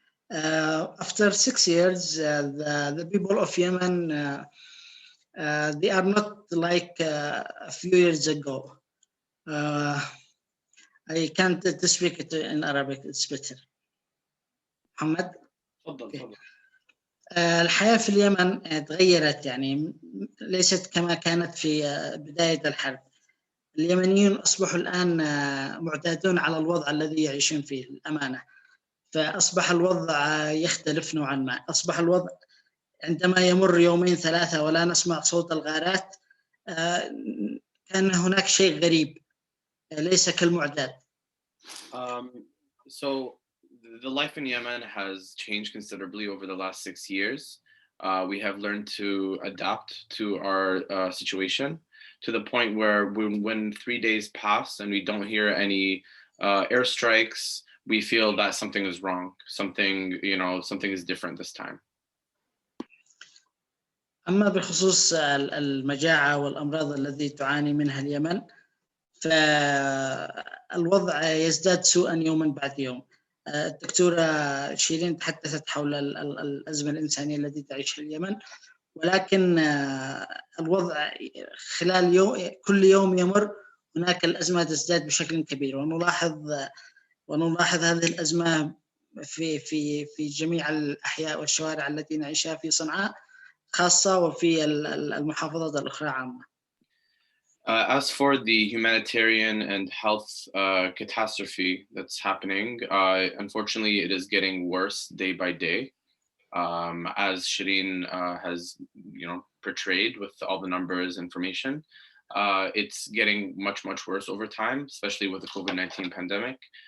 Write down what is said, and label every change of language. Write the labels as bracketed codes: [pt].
[en] After 6 years, the people of Yemen, they are not like a few years ago. I can't speak it in Arabic, it's better. [ar] محمد؟ تفضل. الحياة في اليمن تغيرت، يعني ليست كما كانت في بداية الحرب. اليمنيون أصبحوا الآن معتادون على الوضع الذي يعيشون فيه، الأمانة. فأصبح الوضع يختلف نوعا ما. أصبح الوضع عندما يمر 2 3 ولا نسمع صوت الغارات، كان هناك شيء غريب ليس كالمعتاد. [en] So the life in Yemen has changed considerably over the last 6 years. We have learned to adapt to our situation, to the point where when 3 days pass and we don't hear any airstrikes, we feel that something is wrong. Something is different this time. [ar] أما بخصوص المجاعة والأمراض التي تعاني منها اليمن، فالوضع يزداد سوءا يوما بعد يوم. الدكتورة شيرين تحدثت حول الأزمة الإنسانية التي تعيشها اليمن، ولكن الوضع خلال كل يوم يمر هناك الأزمة تزداد بشكل كبير، ونلاحظ هذه الأزمة في جميع الأحياء والشوارع التي نعيشها في صنعاء خاصة، وفي المحافظات الأخرى عامة. [en] As for the humanitarian and health catastrophe that's happening, unfortunately, it is getting worse day by day. As Shireen has, portrayed with all the numbers, information, it's getting much, much worse over time, especially with the COVID-19 pandemic.